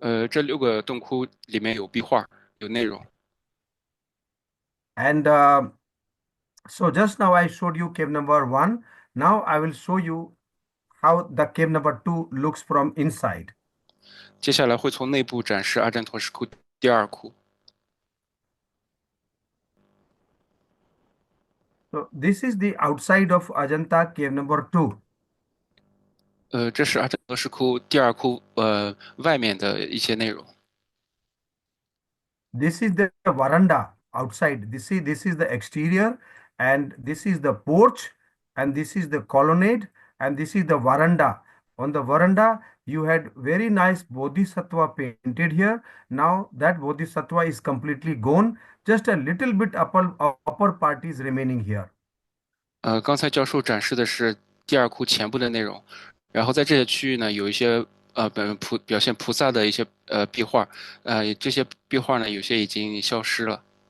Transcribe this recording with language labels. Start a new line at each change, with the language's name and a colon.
Chinese: 这6个洞窟里面有壁画、有内容。
English: And so just now I showed you cave number 1. Now I will show you how the cave number 2 looks from inside.
Chinese: 接下来会从内部展示阿占陀石窟第二窟。
English: So this is the outside of Ajanta cave number 2.
Chinese: 这是阿占陀石窟第二窟外面的一些内容。
English: This is the veranda outside. This is the exterior, and this is the porch, and this is the colonnade, and this is the veranda. On the veranda, you had very nice Bodhisattva painted here. Now that Bodhisattva is completely gone. Just a little bit upper part is remaining here.
Chinese: 刚才教授展示的是第二窟前部的内容，然后在这些区域呢，有一些表现菩萨的一些壁画，这些壁画呢，有些已经消失了。